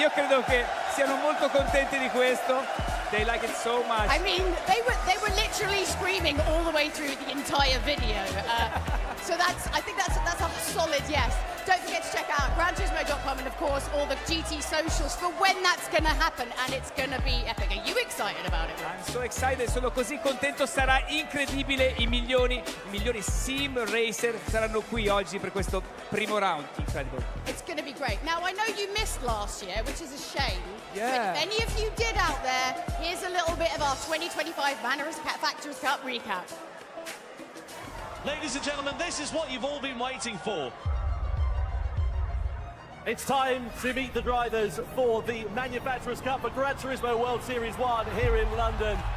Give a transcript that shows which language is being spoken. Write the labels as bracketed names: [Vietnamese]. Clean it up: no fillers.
[Italian] Io credo che siano molto contenti di questo. [English] They like it so much. I mean, they were literally screaming all the way through the entire video. So I think that's a solid yes. Don't forget to check out GranTurismo.com and of course all the GT socials for when that's going to happen, and it's going to be epic. Are you excited about it? I'm so excited, [Italian] sono così contento, sarà incredibile, i migliori sim racer saranno qui oggi per questo primo round, incredible. [English] It's going to be great. Now I know you missed last year, which is a shame. Yeah. But if any of you did out there, here's a little bit of our 2025 Manufacturers Cup recap. Ladies and gentlemen, this is what you've all been waiting for. It's time to meet the drivers for the Manufacturers Cup for Gran Turismo World Series 1 here in London.